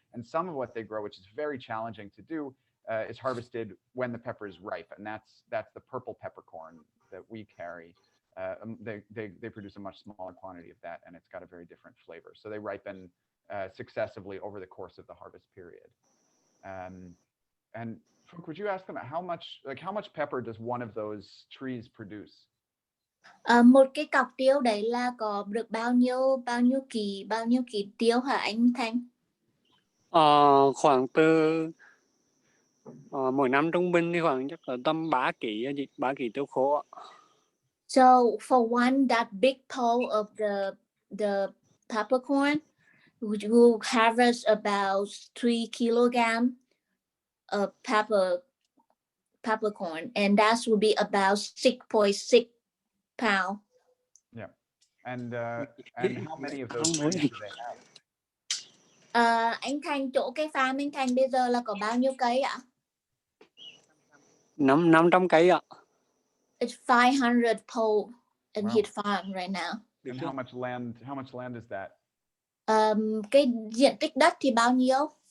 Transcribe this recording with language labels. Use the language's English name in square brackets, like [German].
[English] And some of what they grow, which is very challenging to do, is harvested when the pepper is ripe, and that's the purple peppercorn that we carry. They produce a much smaller quantity of that, and it's got a very different flavor. So they ripen successively over the course of the harvest period. And would you ask them how much pepper does one of those trees produce? [Vietnamese] Một cái cọc tiêu đấy là có được bao nhiêu kỳ tiêu hả anh Thành? Khoảng từ mỗi năm trung bình thì khoảng chắc là tầm 3 kg tiêu khô ạ. [English] So for one that big pole of the peppercorn, you harvest about 3 kilograms of peppercorn, and that would be about 6.6 pounds. Yeah, and how many of those trees do they have? [Vietnamese] Anh Thành, chỗ cái farm anh Thành bây giờ là có bao nhiêu cây ạ? 500 cây ạ. [English] It's 500 pole in Wow. his farm right now. And how much land is that? [Vietnamese] Cái diện tích đất thì bao nhiêu?